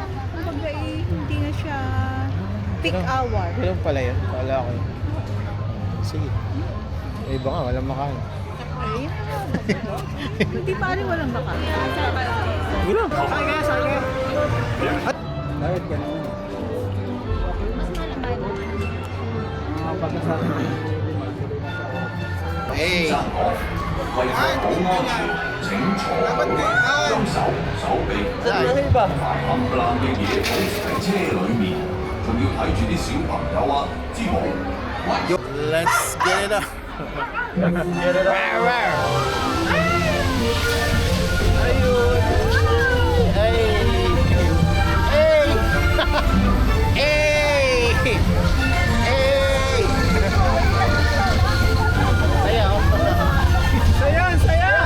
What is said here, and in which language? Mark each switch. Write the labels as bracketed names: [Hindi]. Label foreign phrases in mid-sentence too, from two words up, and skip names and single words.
[Filipino] Kumbaga hindi na siya peak hour. Ganun pala yun. Kala ko yun. Sige. Eh iba nga, walang makain. Ay, hindi pa rin walang baka. Wala. Bakit ganun? [English] Hey! [Cantonese] 为確保安全，請坐好，雙手手臂，真係把冚唪唥嘅嘢保持喺車裡面，仲 [English] Let's get it up. Get it up. [Filipino] Ayun. [English] Hey. Hey. Hey. Hey. [Filipino] Sayaw. Sayaw, sayaw.